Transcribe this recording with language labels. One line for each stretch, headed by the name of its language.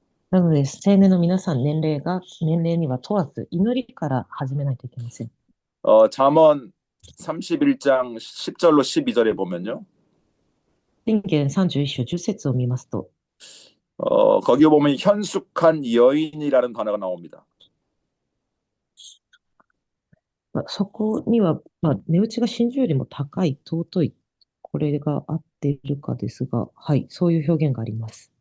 Japanese: なので、青年の皆さん、年齢には問わず、祈りから始めないといけません。
Korean: 잠언 31장 10절로 12절에 보면요.
Japanese: 箴言31章10節を見ますと、
Korean: 거기 보면 현숙한 여인이라는 단어가 나옵니다.
Japanese: そこには、値打ちが真珠よりも高い、尊い、これが合っているかですが、はい、そういう表現があります。